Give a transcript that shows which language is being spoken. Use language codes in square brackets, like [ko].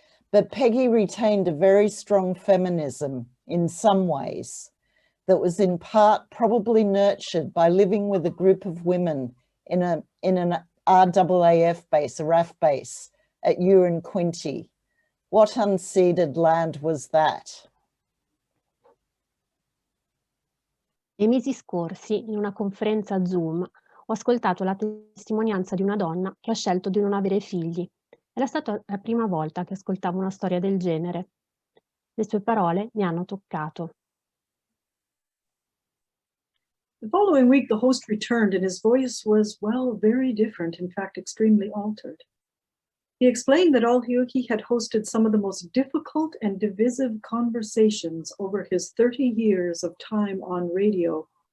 [en] But Peggy retained a very strong feminism in some ways that was in part probably nurtured by living with a group of women in an RAAF base, a RAF base at Uran Quinty. What unceded land was that? [it] Nei mesi scorsi, in una conferenza Zoom, ho ascoltato la testimonianza di una donna che ha scelto di non avere figli. Era stata la prima volta che ascoltavo una storia del genere. Le sue parole mi hanno toccato. [en] The following week, the host returned, and his voice was, well, very different, in fact, extremely altered. He explained that he had hosted some of the most difficult and divisive conversations over his 30 years of time on radio.